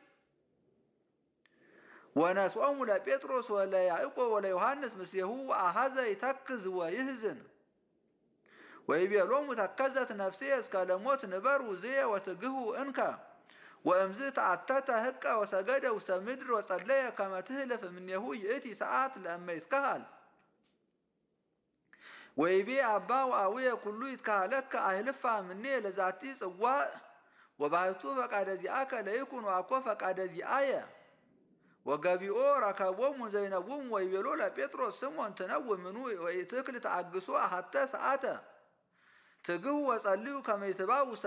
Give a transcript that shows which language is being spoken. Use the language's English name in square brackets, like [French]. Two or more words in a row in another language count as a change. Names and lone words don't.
[Geez] ወነስኦሙ ለጴጥሮስ ወለያዕቆብ ወለዮሐንስ ምስሌሁ ወአሐዘ ይተክዝ ወይሕዝን ወይቤሎሙ ተከዘት ነፍሴ እስከ ለሞት ንበሩ ዝየ ወትግሁ እንከ ወእምዝ ተአተተ ህቀ ወሰገደ ውስተ ምድር ወጸለየ ከመ ትህልፍ እምኔሁ ይእቲ ሰዓት ለእመ ይትከሃል ወይቤ አባ ወአቡየ ኩሉ ይትከሃለከ አህልፋ እምኔ ለዛቲ ጽዋዕ ወባሕቱ ፈቃደ ዚአከ ለይኩን ወአኮ ፈቃደ ዚአየ ወገቢኦ ረከቦሙ ዘይነውሙ ወይቤሎ ለጴጥሮስ ስምዖን ትነውም ምኑ ወኢትክል ተአግሶ አሐተ ሰዓተ ትግሁ ወጸልዩ ከመ ይትባኡ ውስተ